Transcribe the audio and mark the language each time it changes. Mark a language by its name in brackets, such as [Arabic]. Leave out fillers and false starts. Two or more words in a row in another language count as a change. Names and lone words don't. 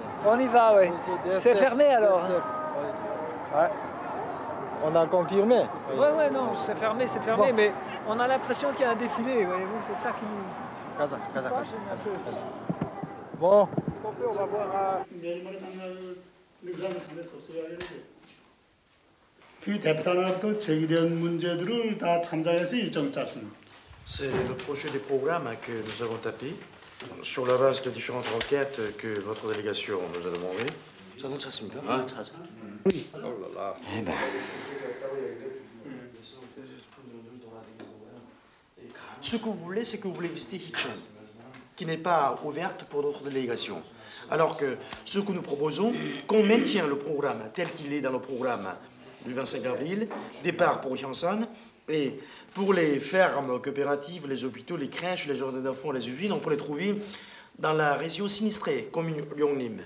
[French] On y va, oui. C'est fermé, alors? Ouais. On a confirmé. Oui, non, c'est fermé, bon. Mais on a l'impression qu'il y a un défilé, voyez-vous, c'est ça qui nous... Casa. Bon. On va voir... [Korean] 그 대표단으로부터 제기된 문제들을 다 참작해서 일정을 짰습니다. [French] C'est le projet des programmes que nous avons tapé sur la base de différentes requêtes que votre délégation nous a demandées. Ça nous [Korean] 찼습니까? 아, 찾아. [French] Eh ben. Ce que vous voulez, c'est que vous voulez visiter Hitchin, qui n'est pas ouverte pour d'autres délégations. Alors que ce que nous proposons, qu'on maintient le programme tel qu'il est dans le programme du 25 avril, départ pour Hyansan, et pour les fermes coopératives, les hôpitaux, les crèches, les jardins d'enfants, les usines, on peut les trouver dans la région sinistrée, comme Yongnim.